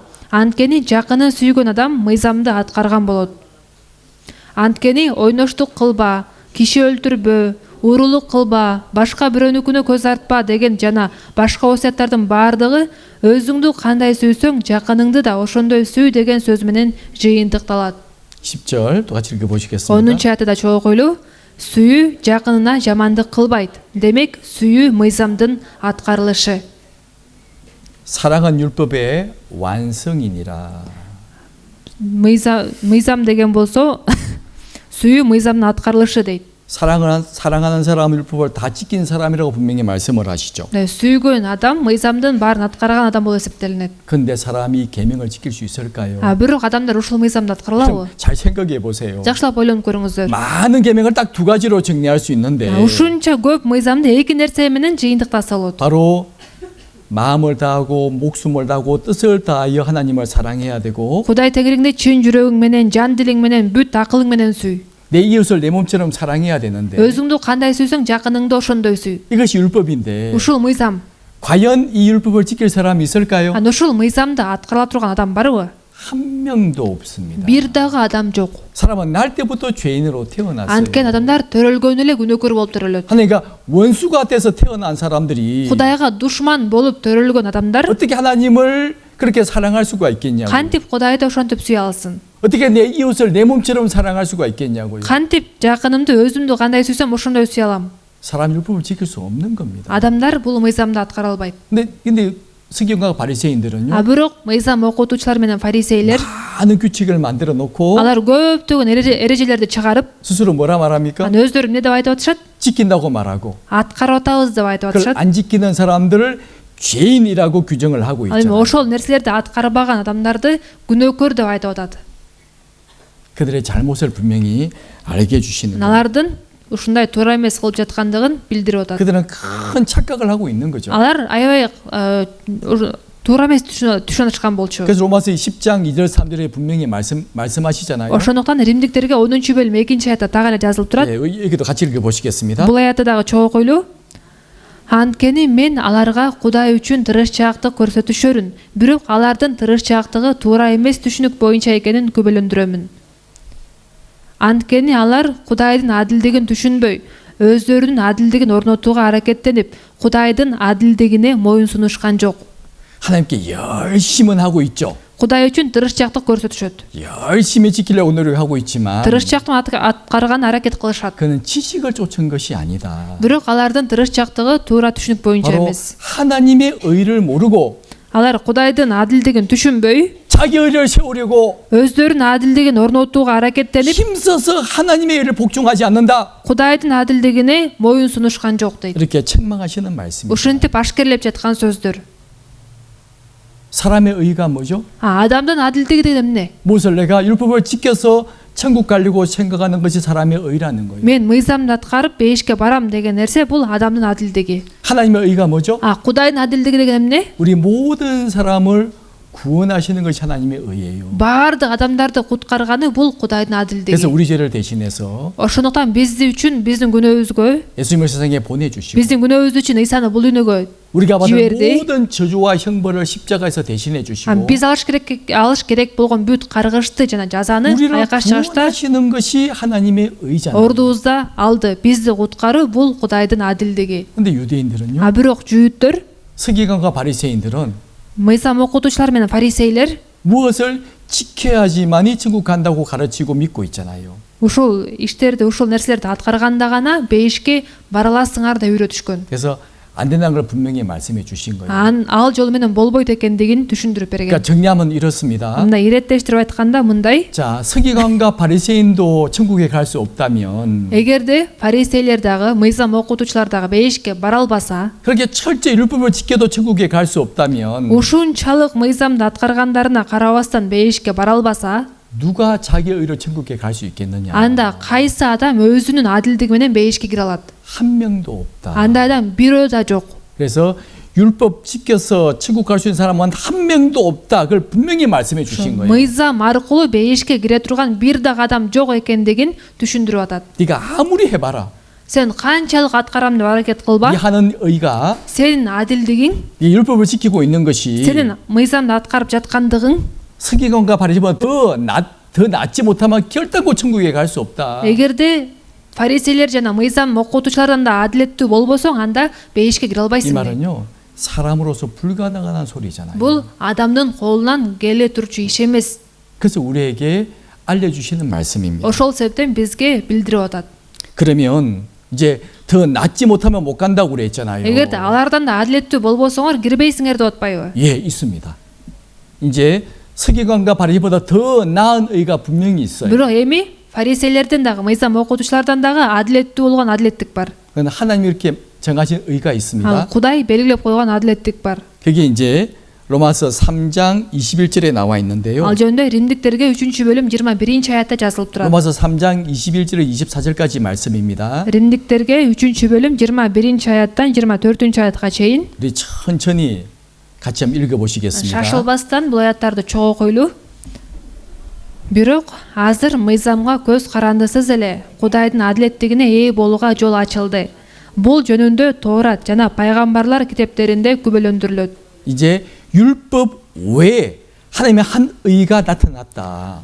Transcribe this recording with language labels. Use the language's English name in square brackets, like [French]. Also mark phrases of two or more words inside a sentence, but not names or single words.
[Kyrgyz] Анткени жакынын сүйгөн адам мыйзамды аткарган болот. Анткени ойноштук кылба, киши өлтүрбө, урулук кылба, башка бирөөнүкүнө көз артпа деген жана башка осуяттардын баардыгы өзүңдү кандай сүйсөң, жакыныңды да ошондой сүй деген сөз менен жыйынтыкталат. [Korean] 10절 또 같이 읽어 보시겠습니다. [Kyrgyz] 10-аятта да чогуу окуйлу. Сүйүү жакынына жамандык кылбайт. Демек, сүйүү мыйзамдын аткарылышы. [Korean] 사랑은 율법의 완성이니라. [Kyrgyz] мыйзам деген болсо сүйүү мыйзамдын аткарылышы дейт. [Korean] 사랑하는 사람 율법을 다 지킨 사람이라고 분명히 말씀을 하시죠. [Kyrgyz] Сүйгөн адам мыйзамдын баарын аткарган адам болуп эсептелинет. [Korean] 근데 사람이 계명을 지킬 수 있을까요? [Kyrgyz] Бирок адамдар ушул мыйзамды аткаралабы? [Korean] 잘 생각해 보세요. [Kyrgyz] Жакшылап ойлонуп көрүңүздөр. [Korean] 많은 계명을 딱 두 가지로 정리할 수 있는데 [Kyrgyz] Ушунча көп мыйзамды эки нерсе менен жыйынтыктаса болот. [Korean] 바로 마음을 다하고 목숨을 다하고 뜻을 다하여 하나님을 사랑해야 되고 [Kyrgyz] Кудай тегириңди чын жүрөгүң менен, жан дилиң менен, бүт акылың менен сүй. [Korean] 내 이웃을 내 몸처럼 사랑해야 되는데 [Kyrgyz] өзүңдү кандай сүйсөң, жакыныңды ошондой сүй. [Korean] 이것이 율법인데 [Kyrgyz] Ушул мыйзам. [Korean] 과연 이 율법을 지킬 사람이 있을까요? [Kyrgyz] Ушул мыйзамды аткарыла турган адам барбы? [Korean] 한 명도 없습니다. [Kyrgyz] Бир дагы адам жок. [Korean] 사람은 날 때부터 죄인으로 태어났어요. [Kyrgyz] Анткени адамдар төрөлгөн эле күнөөкөр болуп төрөлөт. [Korean] 그러니까 원수가 돼서 태어난 사람들이 [Kyrgyz] Кудайга душман болуп төрөлгөн адамдар [Korean] 어떻게 하나님을 그렇게 사랑할 수가 있겠냐고. [Kyrgyz] кантип Кудайды ошентип сүйө алсын? [Korean] 어떻게 내 이웃을 내 몸처럼 사랑할 수가 있겠냐고요. [Kyrgyz] Кантип жакынымды өзүмдү кандай сүйсөм ошондой сүйө алам? [Korean] 사람 율법을 지킬 수 없는 겁니다. [Kyrgyz] Адамдар бул мыйзамды аткара албайт. [Korean] 근데 서기관과 바리새인들은요. [Kyrgyz] Бирок мыйзам окутуучулар менен фарисейлер [Korean] 많은 규칙을 만들어 놓고 [Kyrgyz] алар көптөгөн эрежелерди чыгарып, [Korean] 스스로 뭐라 말합니까? [Kyrgyz] аны өздөрү эмне деп айтып атышат? [Korean] 지킨다고 말하고 [Kyrgyz] Аткарып атабыз деп айтып [Korean] 그걸 [Kyrgyz] атышат. [Korean] 안 지키는 사람들을 죄인이라고 규정을 하고 [Kyrgyz] Ал эми [Korean] 있잖아요. [Kyrgyz] ошол нерселерди аткарбаган адамдарды күнөөкөр деп айтып атат. [Korean] 그들의 잘못을 분명히 알게 해주시는 거예요. [Kyrgyz] Алардын ушундай туура эмес кылып жаткандыгын билдирип атат. [Korean] 그들은 큰 착각을 하고 있는 거죠. [Kyrgyz] Алар аябай туура эмес түшүнүшкан болчу. [Korean] 그래서 로마서 10장 2절 3절에 분명히 말씀하시잖아요. [Kyrgyz] Ошондуктан Римдиктерге 10-бөлүм 2-аятта так эле жазылып турат. [Korean] 네, 여기도 같이 읽어 보시겠습니다. [Kyrgyz] Бул аятта дагы чогуу окуйлу. Анткени мен аларга Кудай үчүн тырышчаактык көрсөтүшөрүн, бирок алардын тырышчаактыгы туура эмес түшүнүк боюнча экенин күбөлөндүрөмүн. Анткени алар Кудайдын адилдигин түшүнбөй, өздөрүнүн адилдигин орнотууга аракеттенип, Кудайдын адилдигине моюн сунушкан жок. [Korean] 하나님께 열심은 하고 있죠. [Kyrgyz] Кудай үчүн тырышчаактык көрсөтүшөт. [Korean] 열심히 지키려고 노력하고 있지만 [Kyrgyz] Тырышчаактын аткарган аракет кылышат. [Korean] 그는 지식을 쫓은 것이 아니다. [Kyrgyz] Бирок алардын тырышчаактыгы туура түшүнүк боюнча [Korean] 바로 [Kyrgyz] эмес. [Korean] 하나님의 의를 모르고 [Kyrgyz] Алар Кудайдын адилдигин түшүнбөй, [Korean] 자기 의를 세우려고 [Kyrgyz] өздөрүнүн адилдигин орнотууга аракеттенип, [Korean] 힘써서 하나님의 의를 복종하지 않는다. [Kyrgyz] Кудайдын адилдигине моюн сунушкан жок дейт. [Korean] 이렇게 책망하시는 말씀입니다. [Kyrgyz] Ушинтип ашкерлеп жаткан сөздөр. [Korean] 사람의 의가 뭐죠? [Kyrgyz] Адамдын адилдиги деген эмне? [Korean] 무엇을 내가 율법을 지켜서 천국 가려고 생각하는 것이 사람의 의라는 거예요. [Kyrgyz] Мен мыйзамды аткарып бейишке барам деген нерсе бул адамдын адилдиги. [Korean] 하나님의 의가 뭐죠? [Kyrgyz] Кудайдын адилдиги деген эмне? [Korean] 우리 모든 사람을 구원하시는 것이 하나님의 의예요. [Kyrgyz] Бардык адамдарды куткарганы бул Кудайдын адилдиги. [Korean] 그래서 우리 죄를 대신해서 [Kyrgyz] Ошондуктан бизди үчүн биздин күнөөбүзгө, [Korean] 예수님을 세상에 보내주시고 [Kyrgyz] биздин күнөөбүз үчүн Исаны бул дүйнөгө [Korean] 우리가 받은 [Kyrgyz] жиберди. [Korean] 모든 저주와 형벌을 십자가에서 대신해 주시고 [Kyrgyz] Биз алыш керек болгон бүт каргышты жана жазаны [Korean] 우리를 [Kyrgyz] айкаш чыгышта [Korean] 구원하시는 것이 하나님의 의잖아요. [Kyrgyz] ордубузда алды. Бизди куткаруу бул Кудайдын адилдиги. [Korean] 근데 유대인들은요, [Kyrgyz] А бирок жүйүттөр, [Korean] 서기관과 바리새인들은 [Kyrgyz] мыйзам окутуучулар менен фарисейлер [Korean] 무엇을 지켜야지만이 천국 간다고 가르치고 믿고 있잖아요. [Kyrgyz] ушул иштерди, ушул нерселерди аткарганда гана бейишке бара аласыңар деп үйрөтүшкөн. [Korean] 그래서 안 된다는 걸 분명히 말씀해 주신 거예요. [Kyrgyz] Ал жол менен болбойт экендигин түшүндүрүп берген. [Korean] 그러니까 정리하면 이렇습니다. [Kyrgyz] Мындай иреттерип айтканда мындай: [Korean] 자, 서기관과 바리새인도 천국에 갈 수 없다면 [Kyrgyz] эгерде фарисейлер дагы, мыйзам окутуучулар дагы бейишке бара албаса, [Korean] 그렇게 철저히 율법을 지켜도 천국에 갈 수 없다면 [Kyrgyz] ушунчалык мыйзамды аткаргандарына карабастан бейишке бара албаса, [Korean] 누가 자기 의로 천국에 갈 수 있겠느냐? [Kyrgyz] анда кайсы адам өзүнүн адилдиги менен бейишке кире алат? [Korean] 한 명도 없다. [Kyrgyz] Андай адам бирөө да жок. [Korean] 그래서 율법 지켜서 천국 갈 수 있는 사람은 한 명도 없다. 그걸 분명히 말씀해 주신 거예요. [Kyrgyz] Мыйзам аркылуу бейишке кире турган бир дагы адам жок экендигин түшүндүрүп атат. [Korean] 네가 아무리 해봐라. [Kyrgyz] Сен канчалык аткарам деп аракет кылба, [Korean] 네 하는 의가 [Kyrgyz] сенин адилдигиң, [Korean] 네 율법을 지키고 있는 것이 [Kyrgyz] сенин мыйзамды аткарып жаткандыгың [Korean] 서기관과 바리새인보다 더 낫지 못하면 결단코 천국에 갈 수 없다. [Kyrgyz] эгерде фарисейлер жана мыйзам окутуучулардан да адилеттүү болбосоң, анда бейишке кире [Korean] 이 [Kyrgyz] албайсың. [Korean] 말은요, 사람으로서 불가능한 소리잖아요. [Kyrgyz] Бул адамдын колунан келе турчу иш эмес. [Korean] 그래서 우리에게 알려주시는 말씀입니다. [Kyrgyz] Ошол себептен бизге билдирип атат. [Korean] 그러면 이제 더 낫지 못하면 못 간다고 그랬잖아요. [Kyrgyz] эгерде алардан да адилеттүү болбосоңор кирбейсиңер деп атпайбы? [Korean] 예, 있습니다. 이제 서기관과 바리새인보다 더 나은 의가 분명히 있어요. [Kyrgyz] Бирок эми фарисейлерден дагы, мыйзам окутуучулардан дагы адилеттүү болгон адилеттик бар. [Korean] 그건 하나님이 이렇게 정하신 의가 [Kyrgyz] Ал [Korean] 있습니다. [Kyrgyz] Кудай белгилеп койгон адилеттик бар. [Korean] 그게 이제 로마서 3장 21절에 나와 있는데요. [Kyrgyz] Ал жөнүндө Римдиктерге 3-бөлүм 21-аятта жазылып турат. [Korean] 로마서 3장 21절에 24절까지 말씀입니다. [Kyrgyz] Римдиктерге 3-бөлүм 21-аяттан 24-аятка чейин [Korean] 우리 천천히 같이 한번 읽어보시겠습니다. [Kyrgyz] шашылбастан бул аяттарды чогуу койлу. Бирок азыр мыйзамга көз карандысыз эле Кудайдын адилеттигине ээ болууга жол ачылды. Бул жөнүндө Тоорат жана пайгамбарлар китептеринде күбөлөндүрүлөт. [Korean] 이제 율법 외에 하나님의 한 의가 나타났다.